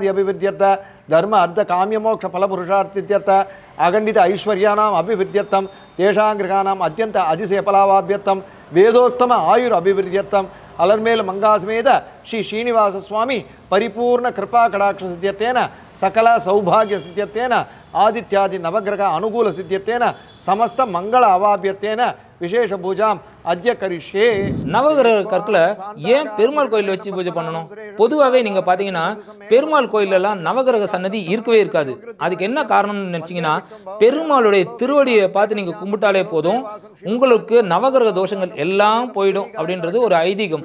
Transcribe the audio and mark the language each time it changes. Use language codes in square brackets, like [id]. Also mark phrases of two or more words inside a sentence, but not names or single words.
[sa] अभिवृद्ध्यर्थ धर्म अर्थ काम्यमोक्ष फलपुरुषार्थित्यर्थ अखंडित ऐश्वर्याणाम् अभिवृद्ध्यर्थं तेषां गृहाणाम् अत्यंत अतिशय फलावाभ्यर्थं वेदोत्तम आयुर अभिवृद्ध्यर्थं अलर्मेल मंगासमेत श्री श्रीनिवास स्वामी परिपूर्ण कृपा कटाक्ष सिद्ध्यर्थेन सकल सौभाग्य सिद्ध्यर्थेन आदित्यादि नवग्रह अनुकूल सिद्ध्यर्थेन समस्त मंगल अवाभ्यर्थेन विशेष पूजा अद्य करिष्ये. [ta] நவகிரக கற்களை ஏன் பெருமாள் கோயிலில் வச்சு பூஜை பண்ணணும்? பொதுவாகவே நீங்கள் பார்த்தீங்கன்னா பெருமாள் கோயிலெல்லாம் நவகிரக சன்னதி இருக்கவே இருக்காது. அதுக்கு என்ன காரணம்னு நினச்சிங்கன்னா, பெருமாளுடைய திருவடியை பார்த்து நீங்கள் கும்பிட்டாலே போதும், உங்களுக்கு நவகிரக தோஷங்கள் எல்லாம் போயிடும் அப்படின்றது ஒரு ஐதீகம்.